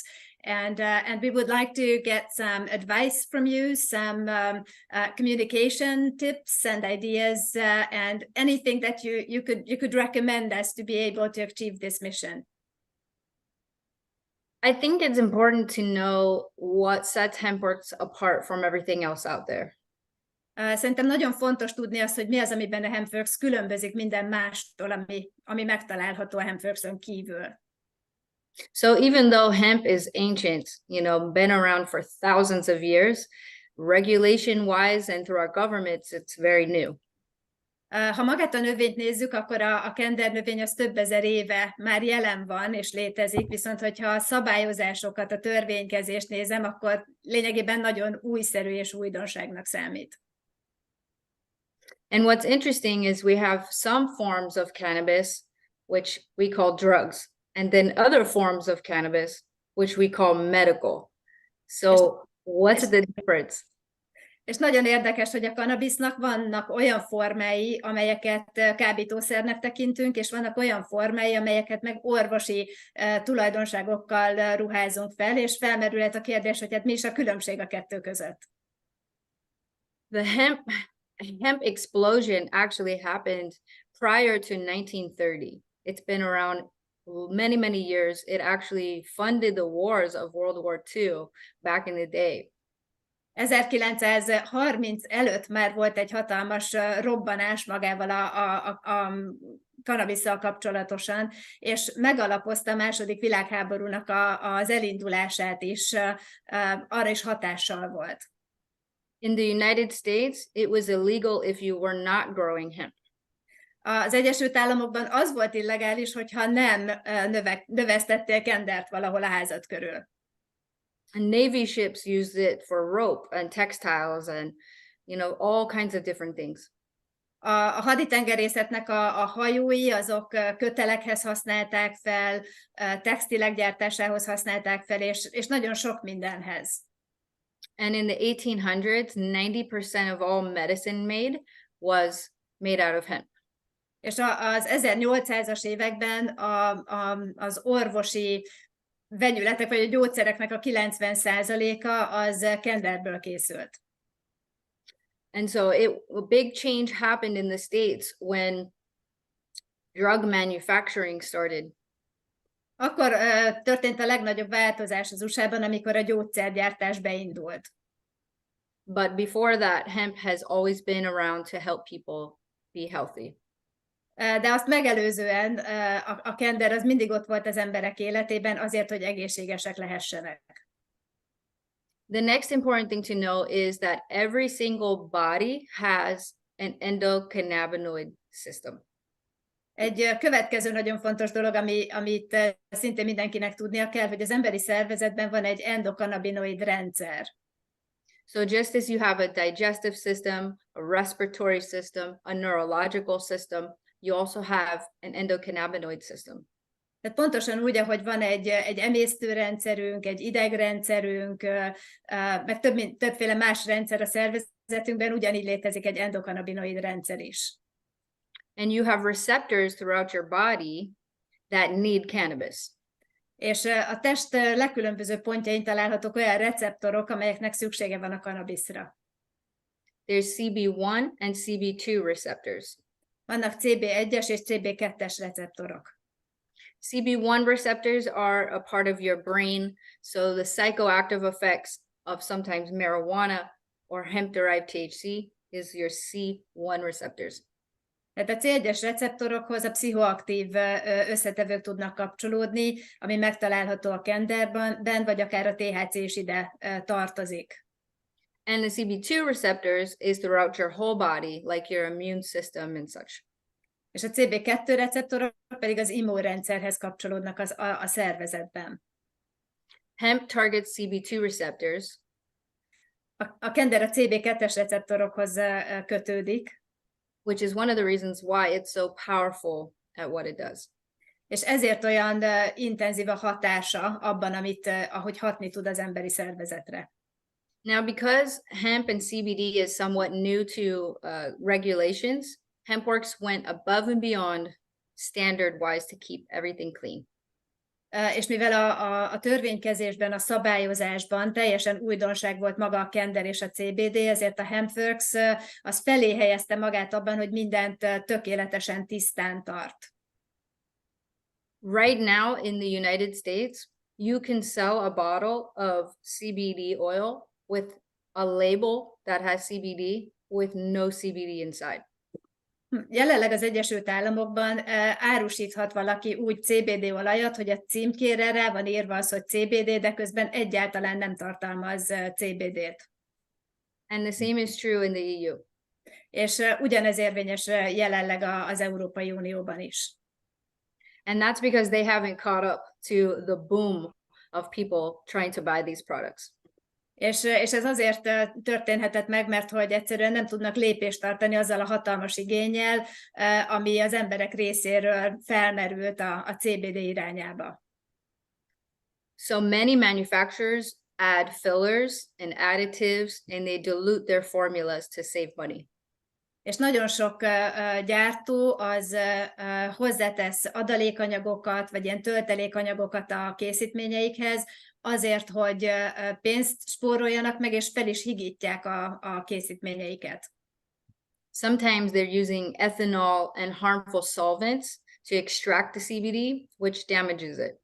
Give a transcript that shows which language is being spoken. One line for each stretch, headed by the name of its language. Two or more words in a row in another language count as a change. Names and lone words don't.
English: And we would like to get some advice from you, some communication tips and ideas, and anything that you could recommend us to be able to achieve this mission. I think it's important to know what sets Hempworx apart from everything else out there.
Hungarian: Szerintem nagyon fontos tudni azt, hogy mi az, amiben a Hempworx különbözik minden mástól, ami megtalálható a Hempworxon kívül.
English: So even though hemp is ancient, been around for thousands of years, regulation-wise and through our governments, it's very new.
Hungarian: Ha magát a növényt nézzük, akkor a kendernövény az több ezer éve már jelen van és létezik, viszont hogyha a szabályozásokat, a törvénykezést nézem, akkor lényegében nagyon újszerű és újdonságnak számít.
English: And what's interesting is we have some forms of cannabis, which we call drugs, and then other forms of cannabis, which we call medical. So what's the difference?
Hungarian: És nagyon érdekes, hogy a kannabisznak vannak olyan formái, amelyeket kábítószernek tekintünk, és vannak olyan formái, amelyeket meg orvosi tulajdonságokkal ruházunk fel, és felmerülhet a kérdés, hogy hát mi is a különbség a kettő között.
English: The hemp explosion actually happened prior to 1930. It's been around many, many years. It actually funded the wars of World War II back in the day.
Hungarian: 1930 előtt már volt egy hatalmas robbanás magával a kannabisszal kapcsolatosan, és megalapozta a második világháborúnak az elindulását is, arra is hatással volt.
English: In the United States, it was illegal if you were not growing hemp.
Hungarian: Az Egyesült Államokban az volt illegális, hogyha nem növesztettél kendert valahol a házad körül.
English: And Navy ships used it for rope and textiles and, all kinds of different things.
Hungarian: A haditengerészetnek a hajói, azok kötelekhez használták fel, textilek gyártásához használták fel, és nagyon sok mindenhez.
English: And in the 1800s, 90% of all medicine made was made out of hemp.
Hungarian: És az 1800-as években az orvosi vegyületek, vagy a gyógyszereknek a 90%-a az kenderből készült.
English: And so a big change happened in the States when drug manufacturing started.
Hungarian: Akkor történt a legnagyobb változás az USA-ban, amikor a gyógyszergyártás beindult.
English: But before that, hemp has always been around to help people be healthy.
Hungarian: De azt megelőzően a kender az mindig ott volt az emberek életében azért, hogy egészségesek lehessenek.
English: The next important thing to know is that every single body has an endocannabinoid system.
Hungarian: Egy következő nagyon fontos dolog, amit szintén mindenkinek tudnia kell, hogy az emberi szervezetben van egy endokannabinoid rendszer.
English: So just as you have a digestive system, a respiratory system, a neurological system, you also have an endocannabinoid system.
Hungarian: Tehát pontosan úgy, ahogy van egy emésztőrendszerünk, egy idegrendszerünk, meg többféle más rendszer a szervezetünkben, ugyanígy létezik egy endokannabinoid rendszer is.
English: And you have receptors throughout your body that need cannabis.
Hungarian: És a test legkülönbözőbb pontjain találhatók olyan receptorok, amelyeknek szüksége van a kannabiszra.
English: There's CB1 and CB2 receptors.
Hungarian: Vannak CB1-es és CB2-es receptorok.
English: CB1 receptors are a part of your brain, so the psychoactive effects of sometimes marijuana or hemp-derived THC is your C1 receptors.
Hungarian: Tehát a C1-es receptorokhoz a pszichoaktív összetevők tudnak kapcsolódni, ami megtalálható a kenderben, vagy akár a THC is ide tartozik.
English: And the CB2 receptors is throughout your whole body, like your immune system and such.
Hungarian: És a CB2 receptorok pedig az immunrendszerhez kapcsolódnak a szervezetben.
English: Hemp targets CB2 receptors.
Hungarian: A kender a CB2-es receptorokhoz kötődik.
English: Which is one of the reasons why it's so powerful at what it does.
Hungarian: És ezért olyan intenzív a hatása abban, ahogy hatni tud az emberi szervezetre.
English: Now, because hemp and CBD is somewhat new to regulations, Hempworx went above and beyond standard-wise to keep everything clean.
Hungarian: És mivel a törvénykezésben, a szabályozásban teljesen újdonság volt maga a kender és a CBD, ezért a Hempworx az felé helyezte magát abban, hogy mindent tökéletesen tisztán tart.
English: Right now in the United States, you can sell a bottle of CBD oil with a label that has CBD with no CBD inside.
Hungarian: Jelenleg az Egyesült Államokban árusíthat valaki úgy CBD olajat, hogy a címkére rá van írva az, hogy CBD, de közben egyáltalán nem tartalmaz CBD-t.
English: And the same is true in the EU.
Hungarian: És ugyanez érvényes jelenleg az Európai Unióban is.
English: And that's because they haven't caught up to the boom of people trying to buy these products.
Hungarian: És ez azért történhetett meg, mert hogy egyszerűen nem tudnak lépést tartani azzal a hatalmas igénnyel, ami az emberek részéről felmerült a CBD irányába.
English: So many manufacturers add fillers and additives, and they dilute their formulas to save money.
Hungarian: És nagyon sok gyártó az hozzátesz adalékanyagokat, vagy ilyen töltelékanyagokat a készítményeikhez, azért, hogy pénzt spóroljanak meg, és fel is higítják a készítményeiket.
English: Sometimes they're using ethanol and harmful solvents to extract the CBD, which damages it.